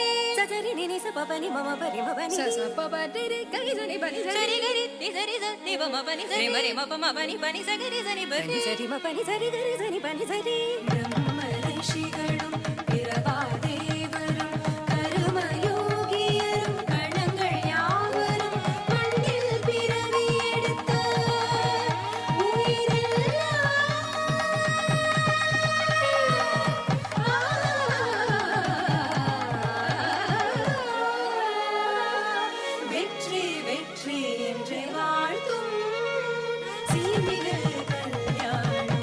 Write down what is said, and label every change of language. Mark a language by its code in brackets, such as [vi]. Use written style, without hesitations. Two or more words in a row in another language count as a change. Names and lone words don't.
[ml] సరి ని స ప పని మమ పరి మ పని స స ప ప టి రి గరి సని పని సరి గరి ని సరి స ని ప మ పని సరి మరి మ ప మ పని పని స గరి సని పని సరి మ పని సరి గరి సని పని సరి బ్రహ్మ ഋഷികളും പിറവാദേവരും കർമ്മയോഗിയരും ഗണങ്ങൾ യാവരും മണ്ണിൽ പിറവിയെടുത്ത [ta] வெற்றி வெற்றி என்று வாழ்த்தும் சீர்மிகு கல்யாணம்